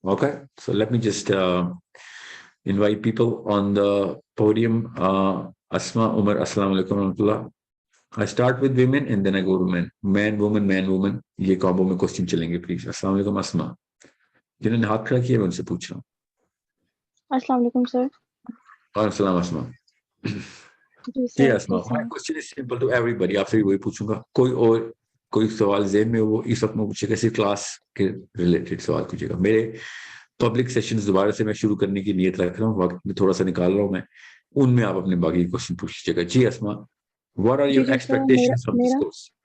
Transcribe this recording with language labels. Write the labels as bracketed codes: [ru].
[en] Okay, so let me just invite people on the podium. Asma, Umar, Assalamu alaikum warahmatullah. I start with women and then I go to men. Man, woman. [ur] یہ combo میں question چلیں گے please. السلام علیکم اسما, جنہوں نے ہاتھ کھڑا کیا میں ان سے پوچھ رہا ہوں. السلام علیکم سر. وعلیکم السلام اسما. [en] جی Asma, my question is simple to everybody. [ur] آپ سے وہی پوچھوں گا, کوئی سوال ذہن میں وہ اس وقت میں پوچھے گا, صرف کلاس کے ریلیٹڈ سوال پوچھے گا. میرے پبلک سیشنز دوبارہ سے میں شروع کرنے کی نیت رکھ رہا ہوں, وقت میں تھوڑا سا نکال رہا ہوں میں, ان میں آپ اپنے باقی کوشچن پوچھ لیجیے گا. جی اسما, [en] what are your expectations from this course?